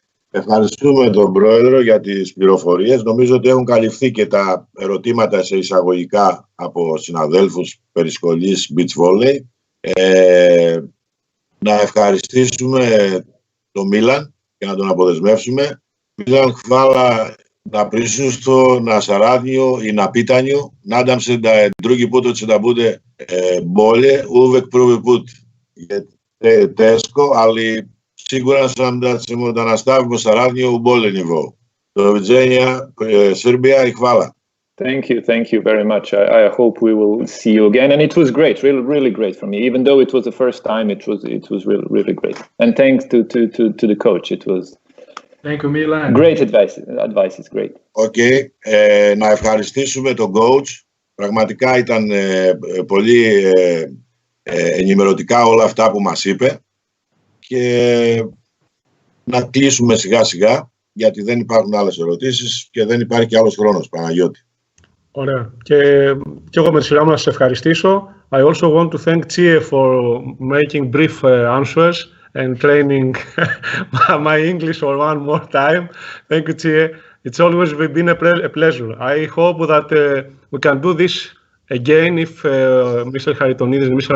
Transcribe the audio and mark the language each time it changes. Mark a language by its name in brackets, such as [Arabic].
[Greek] Ευχαριστούμε τον Πρόεδρο για τις πληροφορίες. Νομίζω ότι έχουν καλυφθεί και τα ερωτήματα σε εισαγωγικά από συναδέλφους περί σχολής beach volley. Να ευχαριστήσουμε τον Μίλαν και να τον αποδεσμεύσουμε. [Serbian] Μίλαν, hvala na prisustvu, na saradnju i na pitanju. Nadam se da je drugi put će da bude bolje. Uvek prvi put je teško, ali siguran sam da ćemo da nastavimo saradnju u bolje nivou. Doviđenja, Srbija i hvala. [English] Thank you very much. I hope we will see you again. And it was great, really great for me. Even though it was the first time, it was really great. And thanks to the coach. It was Thank you, Milan. Great advice is great. Okay. [Greek] Να ευχαριστήσουμε τον coach. Πραγματικά ήταν πολύ ενημερωτικά όλα αυτά που μας είπε. Και να κλείσουμε σιγά σιγά, γιατί δεν υπάρχουν άλλες ερωτήσεις και δεν υπάρχει και άλλος χρόνος, Παναγιώτη. Ωραία. Και εγώ με τη σειρά μου να σας ευχαριστήσω. [English] I also want to thank Cie for making brief answers and training my English for one more time. Thank you, Cie. It's always been a pleasure. I hope that we can do this again if Mr. Haritonidis and Mr.